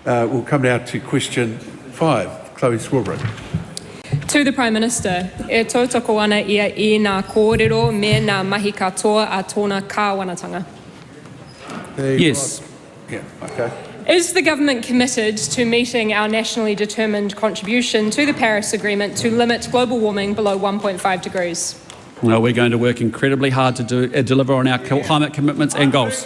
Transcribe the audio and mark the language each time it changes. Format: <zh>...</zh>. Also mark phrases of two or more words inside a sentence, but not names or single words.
<en>We'll come now to question 5, Chlöe Swarbrick. To the Prime Minister,</en> <mi>e tautoko ana ia I ngā kōrero me ngā mahi katoa a tōna kāwanatanga.</mi> <en>Yes. Yeah, okay. Is the government committed to meeting our nationally determined contribution to the Paris Agreement to limit global warming below 1.5 degrees? Well, we're going to work incredibly hard to deliver on our climate commitments and goals.</en>